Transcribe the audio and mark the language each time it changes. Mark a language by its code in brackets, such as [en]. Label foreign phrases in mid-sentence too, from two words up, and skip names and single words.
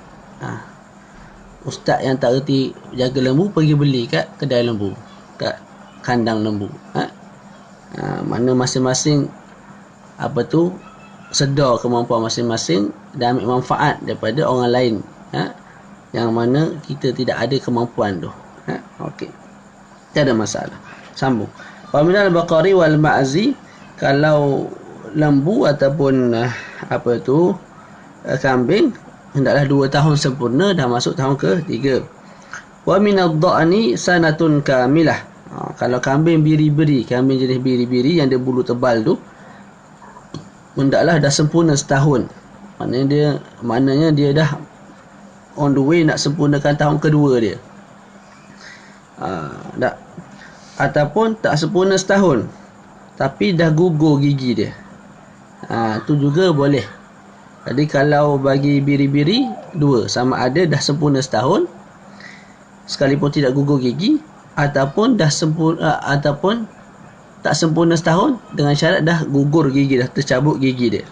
[ms] Ustaz yang tak reti jaga lembu pergi beli kat kedai lembu, kat kandang lembu. Mana masing-masing sedar kemampuan masing-masing dan ambil manfaat daripada orang lain, yang mana kita tidak ada kemampuan tu. Okey, tak ada masalah. Sambung. [ar] ومن البقر والمعز [ms] Kalau lembu ataupun kambing, hendaklah 2 tahun sempurna, dah masuk tahun ke-3. [ar] ومن الضأن سنة كاملة. [ms] Kalau kambing biri-biri, kambing jenis biri-biri yang dia bulu tebal tu, hendaklah dah sempurna setahun. Maknanya dia dah [en] on the way [ms] nak sempurnakan tahun kedua dia. Ataupun tak sempurna setahun, tapi dah gugur gigi dia. Tu juga boleh. Jadi kalau bagi biri-biri, 2, sama ada dah sempurna setahun sekalipun tidak gugur gigi, ataupun ataupun tak sempurna setahun dengan syarat dah gugur gigi, dah tercabut gigi dia.